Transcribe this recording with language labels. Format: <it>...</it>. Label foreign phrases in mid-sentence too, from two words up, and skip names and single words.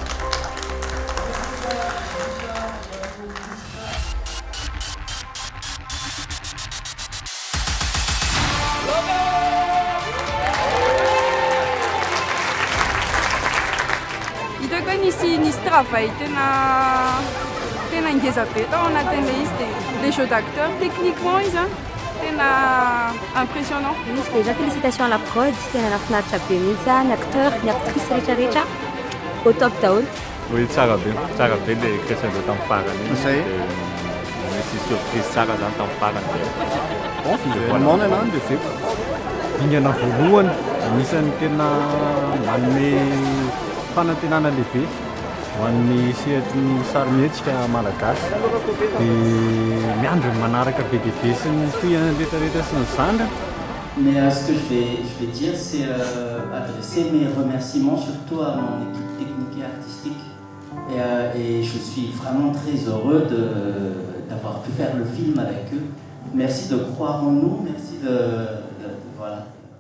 <mg>Hitako hoe nisy travail tena ngeza be tao anatin'le izy dia</mg> <fr>les jeux d'acteurs techniquement</fr> <mg>izy tena impressionnant.</mg> <fr>Déjà félicitations à la prod,</fr> <mg>tena nafinaritra be mihitsy ny acteur, ny actrice rehetrarehetra</mg> <fr>au top</fr> <mg>daholo. Oui, tsara be le création-ndreo tamin'ny farany Zay misy surprise tsara zany tamin'ny farany.</mg> <fr>bon finalement</fr> <mg>ny anany dia feko Dingana voalohany anisan'ny tena manome fanantenana lehibe ho an'ny sehatry sarimihetsika malagasy dia miandry manaraka be dia be sy ny tohana rehetrarehetra sy ny zandra.</mg> <fr>Mais ce que je vais dire, c'est adresser mes remerciements surtout à mon équipe technique et artistique. Et je suis vraiment très heureux d'avoir pu faire le film avec eux. Merci de croire en nous, merci voilà.</fr>